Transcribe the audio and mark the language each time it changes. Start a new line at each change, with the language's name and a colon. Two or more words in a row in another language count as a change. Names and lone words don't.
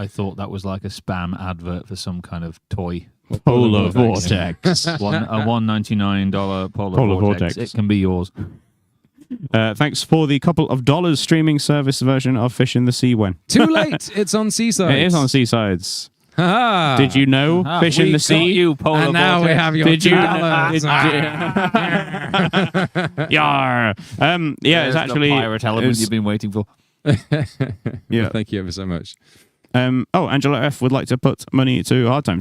English: I thought that was like a spam advert for some kind of toy. Polar Vortex. A $199 Polar Vortex. It can be yours. Thanks for the couple of dollars streaming service version of Fish in the Sea when. Too late. It's on Seasides. It is on Seasides. Ha-ha. Did you know Fish in the Sea? You, Polar and now Vortex. we have your Did you? Yar. Yeah, it's actually the pirate element you've been waiting for. Yeah. Yeah. Thank you ever so much. Angela F would like to put money to Hard Times.